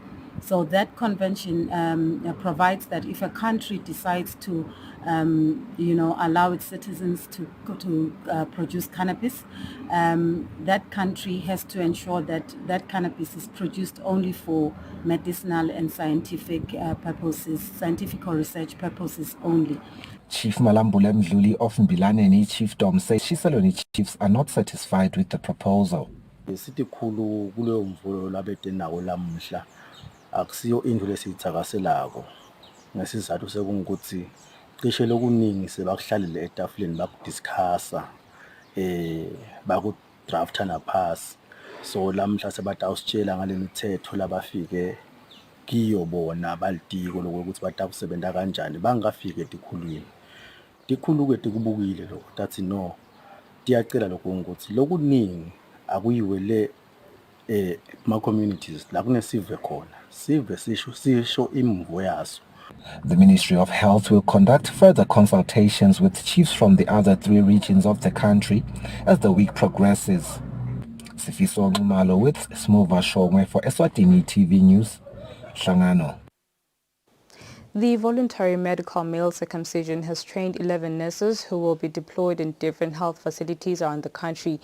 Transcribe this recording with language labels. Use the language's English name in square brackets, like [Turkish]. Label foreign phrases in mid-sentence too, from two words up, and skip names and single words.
[English] So that convention provides that if a country decides to allow its citizens to produce cannabis, that country has to ensure that that cannabis is produced only for medicinal and scientific purposes, scientific or research purposes only. Chief Malambule Mdluli of Mbilaneni Chiefdom says Shiseloni chiefs are not satisfied with the proposal. [Swati] Akusiyo into lesiyithakaselako ngesizathu sekungukuthi cishe lokuningi sebakuhlalile etafuleni bakudiscussa bakudrafta naphasi, so lamhla sebathi awusitshela ngale mithetho labafike kiyo bona balitiko lokuthi batakusebenta kanjani bangafike etikhulwini tikhulu-ke tikubukile lokho tathi no tiyacela lokho ukuthi lokuningi akuyiwele ma-communities la kunesive khona sive sisho imvo yaso. [English] The Ministry of Health will conduct further consultations with chiefs from the other 3 regions of the country as the week progresses. Sifiso Ngumalo with Smova Shongwe for Eswatini TV News, Hlangano. The voluntary medical male circumcision has trained 11 nurses who will be deployed in different health facilities around the country.